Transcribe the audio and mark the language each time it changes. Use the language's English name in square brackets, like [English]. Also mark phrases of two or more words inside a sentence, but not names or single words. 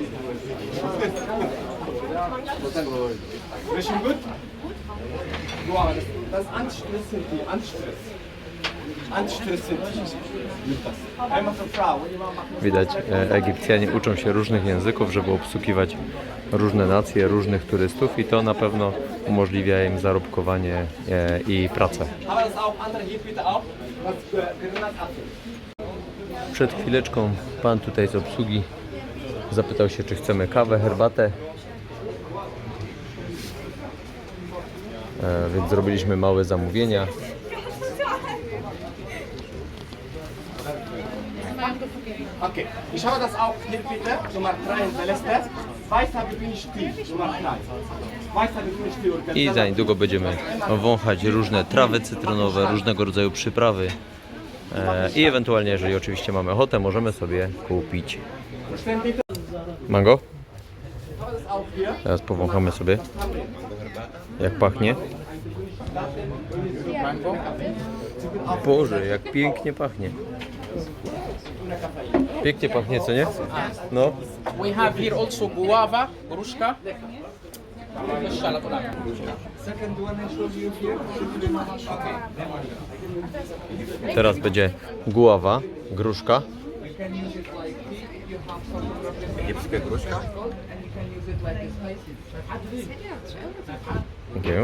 [Polish] Widać, Egipcjanie uczą się różnych języków, żeby obsługiwać różne nacje, różnych turystów i to na pewno umożliwia im zarobkowanie i pracę. Przed chwileczką pan tutaj z obsługi zapytał się, czy chcemy kawę, herbatę. Więc zrobiliśmy małe zamówienia. [German] Okay, ich habe das auch hier bitte, Nummer 3 in der Liste. Weißer Begünstiger, Nummer 3. Weißer Begünstiger. [Polish] I za niedługo będziemy wąchać różne trawy cytrynowe, różnego rodzaju przyprawy. I ewentualnie, jeżeli oczywiście mamy ochotę, możemy sobie kupić mango. Teraz powąchamy sobie, jak pachnie. Boże, jak pięknie pachnie. Pięknie pachnie, co nie? No. [English] We have here also guava, [Polish] gruszka. Teraz będzie guava, gruszka. Egipska gruszka. Okay.